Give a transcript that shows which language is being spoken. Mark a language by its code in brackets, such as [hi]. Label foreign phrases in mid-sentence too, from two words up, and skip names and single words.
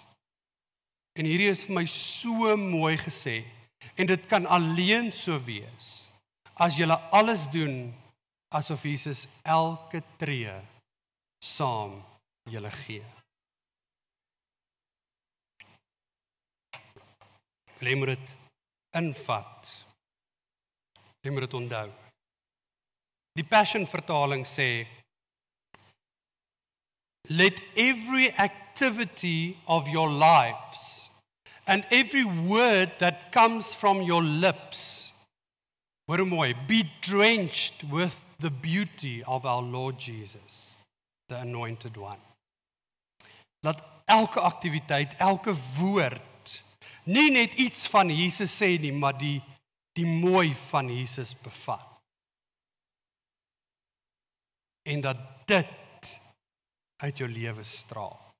[af] En hierdie is vir my so mooi gesê, en dit kan alleen so wees, as julle alles doen, asof Jesus elke tree saam julle gee. Jy moet dit invat. Jy moet dit onthou. Die Passion vertaling sê, [en] let every activity of your lives and every word that comes from your lips, [af] hoor mooi, [en] be drenched with the beauty of our Lord Jesus, the Anointed One. [af] Laat elke aktiwiteit, elke woord, nie net iets van Jesus sê nie, maar die mooi van Jesus bevat. En dat dit uit jou lewe straal.